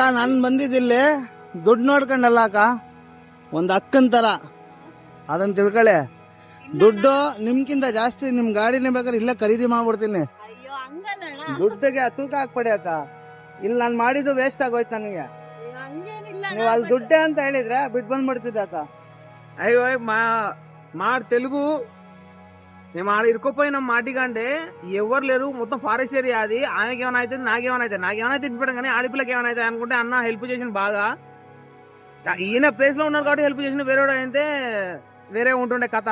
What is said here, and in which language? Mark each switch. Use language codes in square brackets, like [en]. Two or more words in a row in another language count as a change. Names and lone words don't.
[kn] ನಾನ್ ಬಂದಿದ್ದಿಲ್ಲಿ ದುಡ್ಡು ನೋಡ್ಕೊಂಡಲ್ಲ ಅಕ್ಕ, ಒಂದ್ ಅಕ್ಕನ್ ತರ. ಅದನ್ನ ತಿಳ್ಕೊಳ್ಳಿ. ದುಡ್ಡು ನಿಮ್ಗಿಂತ ಜಾಸ್ತಿ ನಿಮ್ ಗಾಡಿನೇ ಬೇಕಾದ್ರೆ ಇಲ್ಲೇ ಖರೀದಿ ಮಾಡ್ಬಿಡ್ತೀನಿ. ದುಡ್ಡಿಗೆ ತೂಕ ಹಾಕ್ಬೇಡಿ ಅಕ್ಕ. ಇಲ್ಲಿ ನಾನ್ ಮಾಡಿದ್ದು ವೇಸ್ಟ್ ಆಗೋಯ್ತು ನನಗೆ. ನೀವು ಅಲ್ಲಿ ದುಡ್ಡೇ ಅಂತ ಹೇಳಿದ್ರೆ ಬಿಟ್ಟು ಬಂದ್ಬಿಡ್ತಿದ್ದೆ అక్క. [te] అయ్యో మా తెలుగు మేము ఆడ ఇరుక్కుపోయి మాటికంటే ఎవరు లేరు, మొత్తం ఫారెస్ట్ ఏరియా అది. ఆమెకి ఏమైనా అయితే నాకేమైనా తినిపెట్టం, కానీ ఆడపిల్లకి ఏమైనా అయితే అనుకుంటే అన్న హెల్ప్ చేసిన బాగా. ఈయన ప్లేస్ లో ఉన్నారు కాబట్టి హెల్ప్ చేసిన, వేరే అయితే వేరే ఉంటుండే కథ.